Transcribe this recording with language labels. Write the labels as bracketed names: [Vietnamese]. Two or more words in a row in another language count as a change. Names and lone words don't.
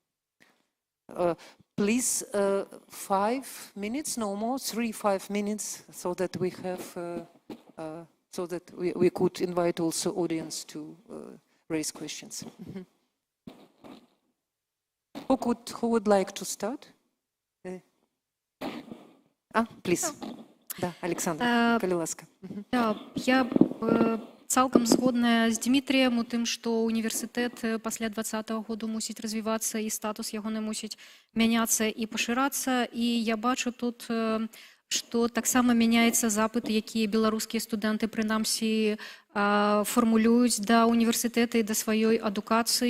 [English] Please, 5 minutes, no more, 3-5 minutes, so that we have, so that we could invite also audience to raise questions. Who would like to start? Please. [Belarusian] Да, Александр, калі ласка. Да, я цалкам згодная з Дмітріем у тым, што універсітэт пасля 2020 году мусіць развівацца і статус ягоны мусіць мяняцца і пашырацца. І я бачу тут, што таксама мяняецца запыт, якія беларускія студэнты прынамсі формулююць да універсітэта і да сваёй адукацыі.